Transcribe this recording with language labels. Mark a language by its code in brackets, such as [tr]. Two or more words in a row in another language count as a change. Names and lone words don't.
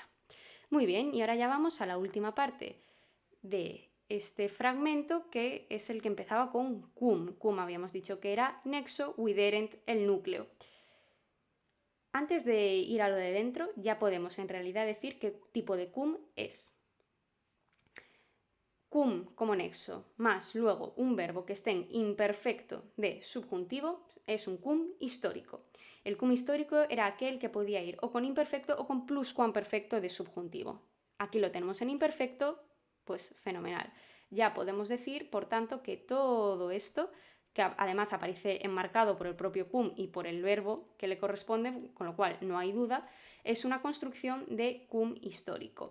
[es] Muy bien, y ahora ya vamos a la última parte de este fragmento, que es el que empezaba con cum. Cum habíamos dicho que era nexo, widerent, el núcleo. Antes de ir a lo de dentro, ya podemos en realidad decir qué tipo de cum es. Cum como nexo, más luego un verbo que esté en imperfecto de subjuntivo, es un cum histórico. El cum histórico era aquel que podía ir o con imperfecto o con pluscuamperfecto de subjuntivo. Aquí lo tenemos en imperfecto, pues fenomenal. Ya podemos decir, por tanto, que todo esto, que además aparece enmarcado por el propio cum y por el verbo que le corresponde, con lo cual no hay duda, es una construcción de cum histórico.